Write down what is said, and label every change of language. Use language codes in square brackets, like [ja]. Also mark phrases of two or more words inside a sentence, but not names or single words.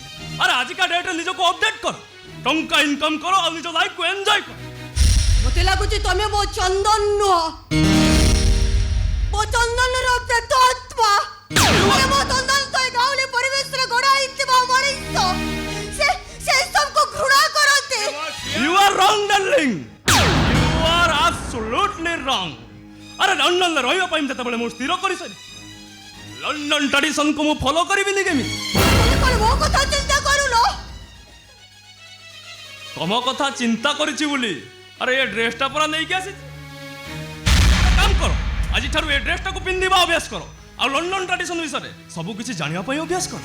[or] ଆରେ ଆଜିକା ଡେଟ୍ରେ ନିଜକୁ ଅପଡେଟ୍ କର ଟଙ୍କା ଇନକମ୍ କର ଆଉ ନିଜ ଲାଇଫକୁ ଏନ୍ଜୟ କର। ମୋତେ ଲାଗୁଛି ତମେ ମୋ ଚନ୍ଦନ ନୁହଁ ମୋ ଚନ୍ଦନର ପ୍ରେତ ଆତ୍ମା। ତମେ ମୋ ଚନ୍ଦନ ତ ଏ ଗାଉଁଲି ପରିବେଶରେ ଗଢ଼ା ହେଇଥିବା ମଣିଷ ସେ ସବୁକୁ ଘୃଣା କରନ୍ତି। [en] You are wrong darling. You are absolutely wrong. [or] ଆରେ ଲଣ୍ଡନରେ ରହିବା ପାଇଁ ଯେତେବେଳେ ମୁଁ ସ୍ଥିର କରିସାରି ଲଣ୍ଡନ ଟ୍ରାଡିସନକୁ ମୁଁ ଫଲୋ କରିବିନି କେମିତି? ତମେ କ'ଣ ମୋ କଥା ଚିନ୍ତା କରୁନ? ତମ କଥା ଚିନ୍ତା କରିଛି ବୋଲି ଆରେ ଏ ଡ୍ରେସଟା ପରା ନେଇକି ଆସିଛି। କାମ କର ଆଜିଠାରୁ ଏ ଡ୍ରେସଟାକୁ ପିନ୍ଧିବା ଅଭ୍ୟାସ କର ଆଉ ଲଣ୍ଡନ ଟ୍ରାଡିସନ ବିଷୟରେ ସବୁ କିଛି ଜାଣିବା ପାଇଁ ଅଭ୍ୟାସ କର।